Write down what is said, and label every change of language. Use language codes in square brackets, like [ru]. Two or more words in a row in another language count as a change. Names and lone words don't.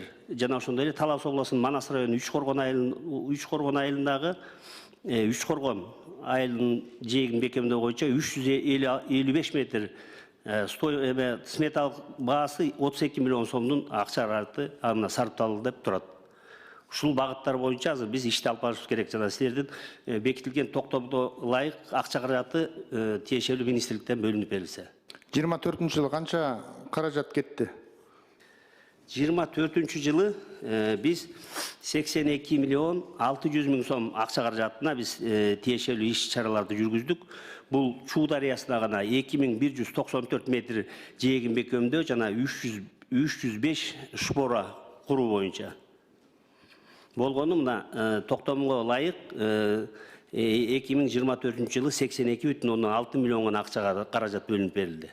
[ky] Жана ошондой эле Талас облусунун Манас районунун Үч Коргон айылындагы Үч Коргон айылынын жээгин бекемдөө боюнча 355 метр сметалык баасы 32 миллион сомдун акча каражаты аны сарпталды деп турат. Ушул багыттар боюнча азыр биз ишти алып барышыбыз керек. Жана силердин бекитилген токтомдо ылайык акча каражаты тиешелүү министрликтен бөлүнүп берилсе. 24-жылы канча каражат кетти? 24 жылы биз 82 миллион 600 бин сом акча каражатына биз тиешелүү иш чараларда жүргүздүк. Бұл Чуу дарыясына гана 2194 метр жээгин бекемдөө жана 305 шпора куруу боюнча. Болгону мына токтомго ылайык 2024 жылы 82,6 миллион акча каражат бөлүнүп берилди.